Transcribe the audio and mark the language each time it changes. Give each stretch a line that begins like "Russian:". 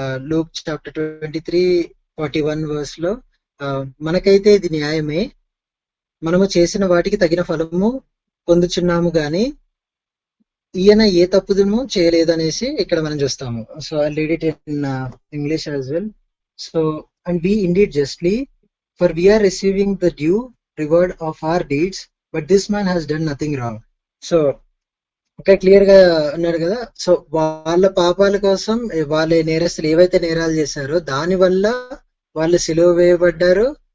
Telugu: Luke chapter 23:41 verse లో, మనకైతే ఇది న్యాయమే, మనము చేసిన వాటికి తగిన ఫలము పొందుచున్నాము గాని ఈయన ఏ తప్పుదును చేయలేదనేసి ఇక్కడ మనం చూస్తాము.
English: So I read it in English as well. So and we indeed justly, for we are receiving the due reward of our deeds, but this man has done nothing wrong.
Telugu: So ఇంకా clear గా అన్నాడు కదా. So వాళ్ళ పాపాల కోసం వాళ్ళ నేరస్తులు ఏవైతే నేరాలు చేశారో దాని వల్ల వాళ్ళు సిలువ వేయబడ్డారు.